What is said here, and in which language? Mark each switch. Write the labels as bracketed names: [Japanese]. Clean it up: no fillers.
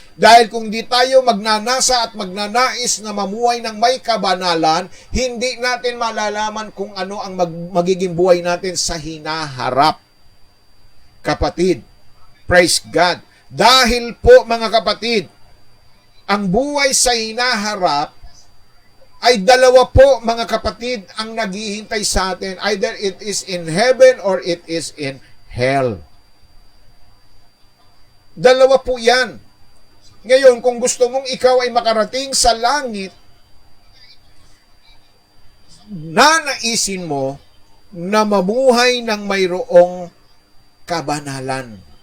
[Filipino] Dahil kung di tayo magnanasa at magnanais na mamuhay ng may kabanalan, hindi natin malalaman kung ano ang magiging buhay natin sa hinaharap. Kapatid, praise God. Dahil po mga kapatid, ang buhay sa hinaharap ay dalawa po mga kapatid ang naghihintay sa atin. [English] Either it is in heaven or it is in hell. [Filipino] Dalawa po yan. Ngayon, kung gusto mong ikaw ay makarating sa langit, nanaisin mo na mamuhay ng mayroong kabanalan.